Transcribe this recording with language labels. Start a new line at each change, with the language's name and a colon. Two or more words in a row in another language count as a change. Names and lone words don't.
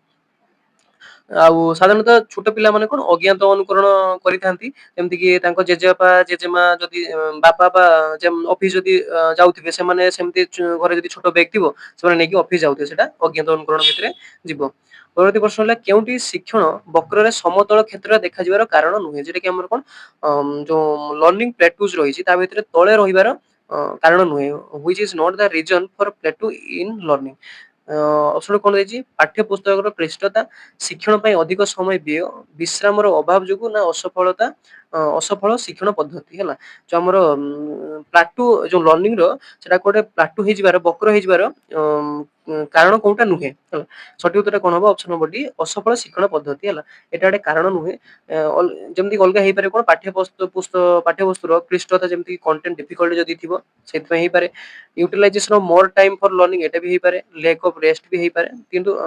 Odia: ଆଉ ସାଧାରଣତଃ ଛୋଟ ପିଲାମାନେ କଣ ଅଜ୍ଞାତ ଅନୁକରଣ କରିଥାନ୍ତି ଯେମିତି କି ତାଙ୍କ ଜେଜେବାପା ଜେଜେମା ଯଦି ବାପା ବା ଅଫିସ ଯଦି ଯାଉଥିବେ ସେମାନେ ସେମିତି ଘରେ ଯଦି ଛୋଟ ବ୍ୟାଗ୍ ଥିବ ସେମାନେ ନେଇକି ଅଫିସ ଯାଉଥିବେ ସେଟା ଅଜ୍ଞାତ ଅନୁକରଣ ଭିତରେ ଯିବ। ପରବର୍ତ୍ତୀ ପ୍ରଶ୍ନ ହେଲା କେଉଁଠି ଶିକ୍ଷଣ ବକ୍ରରେ ସମତଳ କ୍ଷେତ୍ରରେ ଦେଖାଯିବାର କାରଣ ନୁହେଁ ଯେଟା କି ଆମର କଣ ଯୋଉ
English: learning plateaus
Odia: ରହିଛି ତା ଭିତରେ ତଳେ ରହିବାର କାରଣ ନୁହେଁ
English: which is not the reason for plateau in learning।
Odia: ଅପସନ କଣ ଦେଇଛି ପାଠ୍ୟ ପୁସ୍ତକର କ୍ଲିଷ୍ଟତା ଶିକ୍ଷଣ ପାଇଁ ଅଧିକ ସମୟ ବ୍ୟୟ ବିଶ୍ରାମର ଅଭାବ ଯୋଗୁ ନା ଅସଫଳ ଶିକ୍ଷଣ ପଦ୍ଧତି ହେଲା ଯୋଉ ଆମର ପ୍ଲାଟୁ ଯୋଉ ଲର୍ଣ୍ଣିଂ ର ସେଟା ଗୋଟେ ପ୍ଲାଟୁ ହେଇଯିବାର ବକ୍ର ହେଇଯିବାର କାରଣ କୋଉଟା ନୁହେଁ ହେଲା ସଠିକ ଉତ୍ତର କଣ ହବ
English: option number
Odia: ଡି ଅସଫଳ ଶିକ୍ଷଣ ପଦ୍ଧତି ହେଲା ଏଟା ଗୋଟେ କାରଣ ନୁହେଁ ଯେମିତି ଅଲଗା ହେଇପାରେ କଣ ପାଠ୍ୟବସ୍ତୁର କ୍ଲିଷ୍ଟତା ଯେମିତି
English: content difficult
Odia: ଯଦି ଥିବ ସେଥିପାଇଁ ହେଇପାରେ
English: utilization of more time for learning
Odia: ଏଟା ବି ହେଇପାରେ
English: lack of rest
Odia: ବି ହେଇପାରେ କିନ୍ତୁ